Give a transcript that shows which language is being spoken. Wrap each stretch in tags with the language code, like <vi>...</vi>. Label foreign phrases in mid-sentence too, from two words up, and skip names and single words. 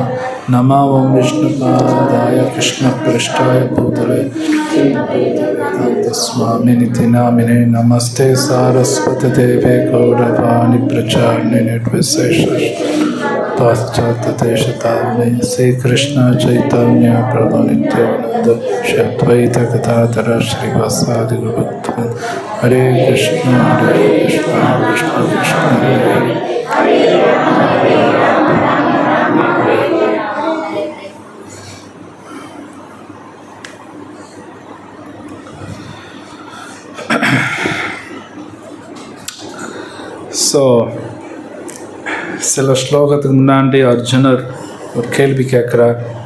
<sa>नमो ॐ विष्णुपादाय कृष्णपृष्ठाय भूतले वेदान्तस्वामिनिति नामिने नमस्ते सारस्वती देवे गौरवाणी प्रचारिणे निर्विशेष पाश्चात्यदेशतारिणे श्रीकृष्ण चैतन्य प्रभु नित्यानंद श्री अद्वैत गदाधर श्रीवासादि गौरभक्तवृंद। हरे कृष्ण कृष्ण कृष्ण हरे</sa> <ta>ஸோ சில ஸ்லோகத்துக்கு முன்னாடி அர்ஜுனர் ஒரு கேள்வி கேட்குறார்.</ta>